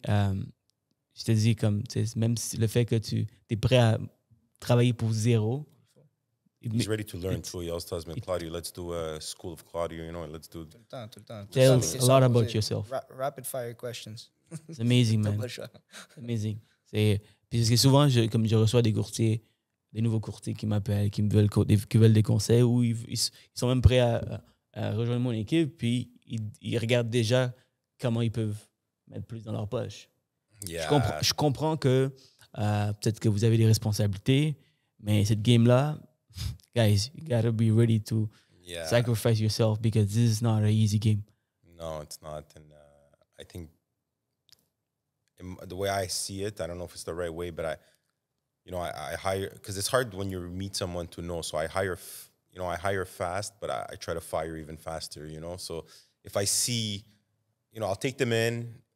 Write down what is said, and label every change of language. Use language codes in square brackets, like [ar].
[fr] Je te dis, même le fait que tu es prêt à travailler pour zéro. [en] He's ready to learn too. He also tells me, Claudio, let's do a school of Claudio, let's do... [fr] Tout le temps. [en] Tell us a lot about yourself. Rapid fire questions. It's amazing, man. It's amazing. [fr] Parce que souvent, comme je reçois des nouveaux courtiers qui m'appellent, qui veulent des conseils, ou ils sont même prêts à rejoindre mon équipe, puis ils regardent déjà comment ils peuvent mettre plus dans leur poche. [en] Yeah. [fr] Je comprends que peut-être que vous avez des responsabilités, mais cette game-là, [en] guys, you gotta be ready to sacrifice yourself because this is not an easy game. No, it's not. And I think the way I see it, I don't know if it's the right way, but I hire, because it's hard when you meet someone to know. So I hire fast, but I try to fire even faster, So if I see, I'll take them in.